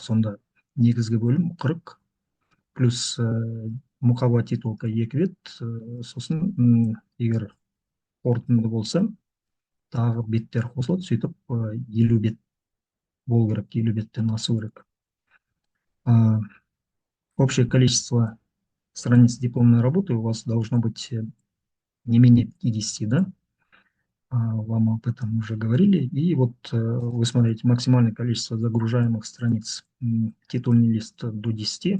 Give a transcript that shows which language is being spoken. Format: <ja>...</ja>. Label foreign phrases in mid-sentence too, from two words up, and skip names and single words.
<kk>Сонда негізгі бөлім 40 плюс мұқаба титулка 2 бет, сосын егер қорытынды болса, тағы беттер қосылады, сөйтіп 50 бет болу керек, 50 беттен асу керек.</kk> <ru>Общее количество страниц дипломной работы у вас должно быть не менее 50, да? Вам об этом уже говорили. И вот вы смотрите, максимальное количество загружаемых страниц, титульный лист до 10.</ru>